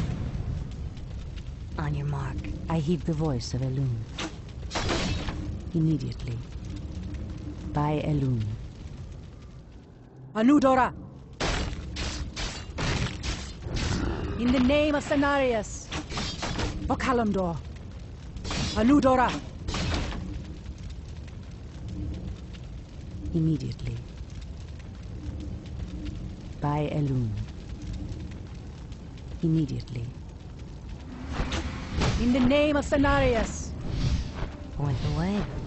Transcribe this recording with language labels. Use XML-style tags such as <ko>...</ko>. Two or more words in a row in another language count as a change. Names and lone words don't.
<en>On your mark. I heed the voice of Elune. Immediately. By Elune. Anudora! In the name of Cenarius! Bokalamdor! Anudora! Immediately. By Elune. Immediately. In the name of Cenarius! Point the way.</en>